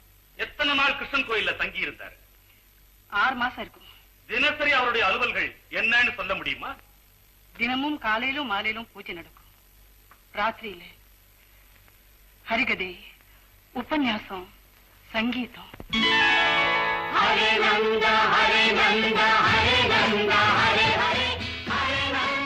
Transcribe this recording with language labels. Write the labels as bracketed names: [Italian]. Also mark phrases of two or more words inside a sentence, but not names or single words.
[Tamil] எத்தனை நாள் கிருஷ்ணன் கோயில்ல தங்கி இருந்தார்? 6 மாசம் இருக்கும். தினசரி அவருடைய அலுவல்கள் என்னன்னு சொல்ல முடியுமா? தினமும் காலையிலும் மாலையிலும் பூஜை நடக்கும். ராத்திரியில ஹரிகதை, உபன்யாசம், சங்கீதம். [Sanskrit] हरे नन्द हरे नन्द हरे नन्द हरे हरे हरे नन्द